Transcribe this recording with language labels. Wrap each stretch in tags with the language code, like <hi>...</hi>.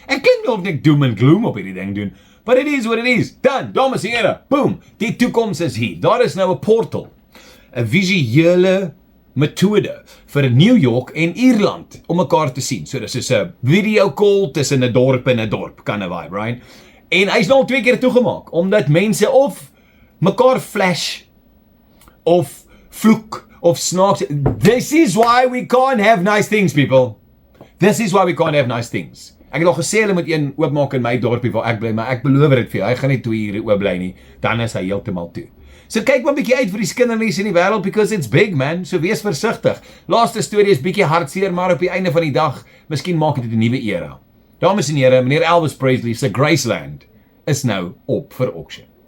<af>Ek klink nog net</af> <en>doom and gloom</en> <af>op hierdie ding doen,</af> <en>but it is what it is.</en> <af>Dan, dames en here, boom, die toekoms is hier. Daar is nou 'n portal, 'n visuele metode vir New York en Ierland om mekaar te sien. So dis is 'n video call tussen 'n dorp en 'n dorp,</af> <en>kind of vibe, right?</en> <af>En hy's nou al 2 keer toegemaak omdat mense of mekaar flash of vloek of snaaks.</af> <en>This is why we can't have nice things, people. This is why we can't have nice things.</en> <af>Ek het al gesê hulle moet een oopmaak in my dorpie waar ek bly, maar ek beloof dit vir jou, hy gaan nie 2 ure oop bly nie. Dan is hy heeltemal toe. So kyk maar 'n bietjie uit vir die skindernuus in die wêreld</af> <en>because it's big, man.</en> <af>So wees versigtig. Laaste storie is bietjie hartseer, maar op die einde van die dag, miskien maak dit 'n nuwe era. Dames en here, meneer Elvis Presley se Graceland is nou op vir auction.</af>